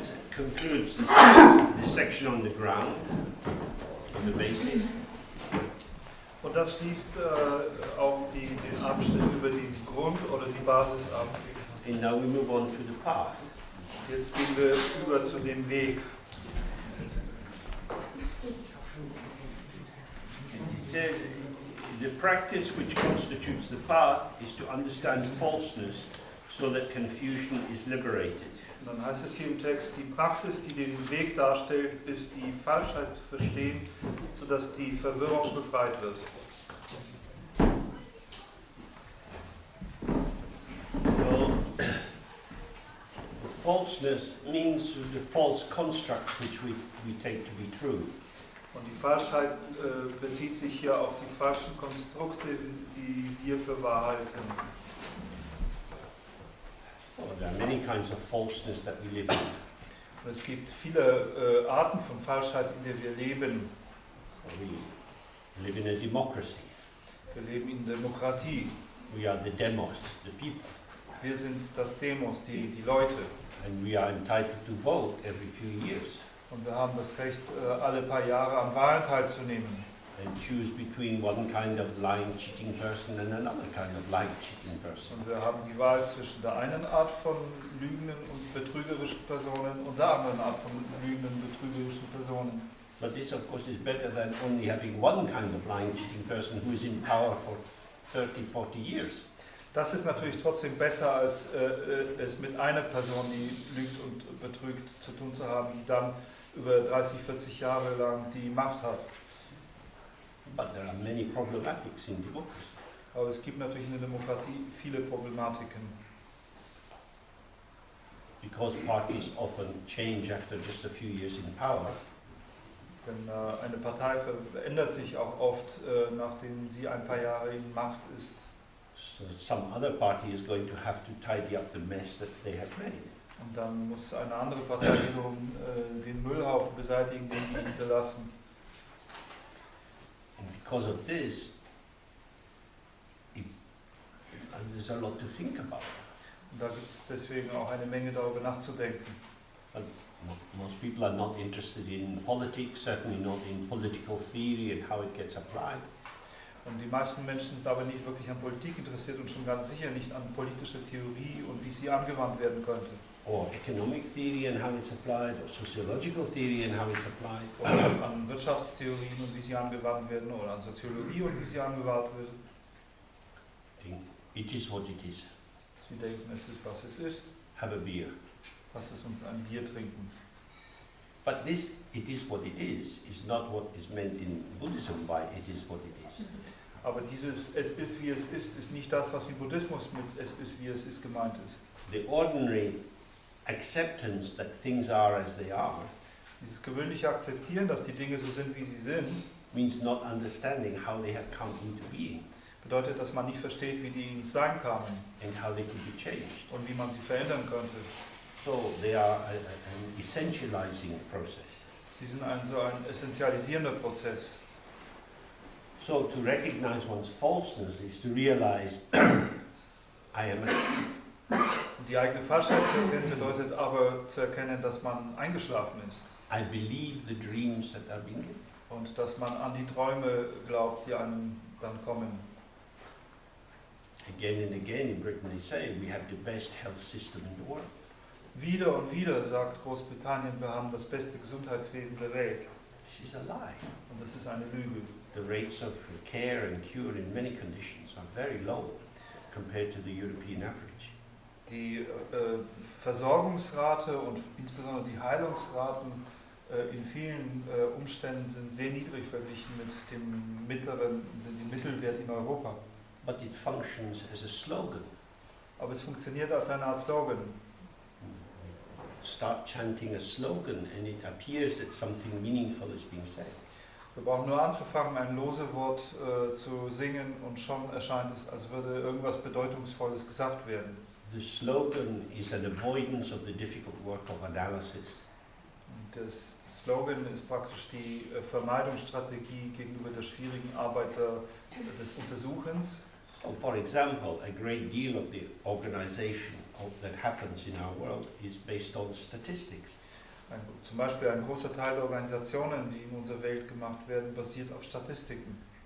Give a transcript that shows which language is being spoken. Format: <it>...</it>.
<en>concludes this section on the ground, on the basis.</en> <de>Und das schließt auch den Abschnitt über den Grund oder die Basis ab.</de> <en>And now we move on to the path.</en> <de>Jetzt gehen wir über zu dem Weg.</de> <en>It says, the practice which constitutes the path is to understand falseness so that confusion is liberated.</en> <de>Und dann heißt es hier im Text, die Praxis, die den Weg darstellt, ist die Falschheit zu verstehen, sodass die Verwirrung befreit wird.</de> <en>So, falseness means the false construct which we take to be true.</en> <de>Und die Falschheit bezieht sich hier auf die falschen Konstrukte, die wir für wahr halten.</de> <en>Well, there are many kinds of falseness that we live in.</en> <de>Und es gibt viele Arten von Falschheit, in der wir leben.</de> <en>We live in a democracy.</en> <de>Wir leben in Demokratie.</de> <en>We are the demos, the people.</en> <de>Wir sind das Demos, die Leute.</de> <en>And we are entitled to vote every few years.</en> <de>Und wir haben das Recht, alle paar Jahre an Wahlen teilzunehmen.</de> <en>And choose between one kind of lying, cheating person and another kind of lying, cheating person.</en> <de>Und wir haben die Wahl zwischen der einen Art von lügenden und betrügerischen Personen und der anderen Art von lügenden und betrügerischen Personen.</de> <en>But this, of course, is better than only having one kind of lying, cheating person who is in power for 30, 40 years.</en> <de>Das ist natürlich trotzdem besser, als es mit einer Person, die lügt und betrügt, zu tun zu haben, die dann über 30, 40 Jahre lang die Macht hat.</de> <en>But there are many problematics in democracy.</en> <de>Aber es gibt natürlich in der Demokratie viele Problematiken.</de> <en>Because parties often change after just a few years in power.</en> <de>Denn eine Partei verändert sich auch oft, nachdem sie ein paar Jahre in Macht ist.</de> <en>So some other party is going to have to tidy up the mess that they have made.</en> <de>Und dann muss eine andere Partei wiederum den Müllhaufen beseitigen, den sie hinterlassen.</de> <en>And because of this, there's a lot to think about.</en> <de>Und da gibt es deswegen auch eine Menge darüber nachzudenken.</de> <en>But most people are not interested in politics, certainly not in political theory and how it gets applied.</en> <de>Und die meisten Menschen sind aber nicht wirklich an Politik interessiert und schon ganz sicher nicht an politische Theorie und wie sie angewandt werden könnte.</de> <en>Or economic theory and how it's applied, or sociological theory and how it's applied.</en> <de>Oder an Wirtschaftstheorien und wie sie angewandt werden, oder an Soziologie und wie sie angewandt wird.</de> <en>It is what it is.</en> <de>Sie denken, es ist, was es ist.</de> <en>Have a beer.</en> <de>Lass es uns ein Bier trinken.</de> <en>But this, it is what it is not what is meant in Buddhism by it is what it is.</en> <de>Aber dieses Es ist, wie es ist nicht das, was im Buddhismus mit Es ist, wie es ist gemeint ist.</de> <en>The ordinary acceptance that things are as they are</en> <de>Dieses gewöhnliche Akzeptieren, dass die Dinge so sind, wie sie sind,</de> <en>means not understanding how they have come into being</en> <de>bedeutet, dass man nicht versteht, wie die ins Sein kamen</de> <en>and how they could be changed.</en> <de>und wie man sie verändern könnte.</de> <en>So they are an essentializing process.</en> <de>Sie sind so ein essentialisierender Prozess.</de> <en>So to recognize one's falseness is to realize I am asleep.</en> <de>Und die eigene Falschheit zu erkennen bedeutet aber zu erkennen, dass man eingeschlafen ist.</de> <en>I believe the dreams that are being given.</en> <de>Und dass man an die Träume glaubt, die einem dann kommen.</de> <en>Again and again in Britain they say we have the best health system in the world.</en> <de>Wieder und wieder sagt Großbritannien, wir haben das beste Gesundheitswesen der Welt.</de> <en>This is a lie.</en> <de>Und das ist eine Lüge.</de> <en>The rates of care and cure in many conditions are very low compared to the European average.</en> <de>Die Versorgungsrate und insbesondere die Heilungsraten in vielen Umständen sind sehr niedrig verglichen mit dem Mittelwert in Europa.</de> <en>But it functions as a slogan.</en> <de>Aber es funktioniert als eine Art Slogan.</de> <en>Start chanting a slogan and it appears that something meaningful is being said.</en> <de>Wir brauchen nur anzufangen, ein Losewort zu singen und schon erscheint es, als würde irgendwas Bedeutungsvolles gesagt werden.</de> <en>The slogan is an avoidance of the difficult work of analysis.</en> <de>Und das Slogan ist praktisch die Vermeidungsstrategie gegenüber der schwierigen Arbeit des Untersuchens.</de> <en>So for example, a great deal of the organization that happens in our world is based on statistics.</en> <de>Zum Beispiel ein großer Teil der Organisationen, die in unserer Welt gemacht werden, basiert auf Statistiken.</de>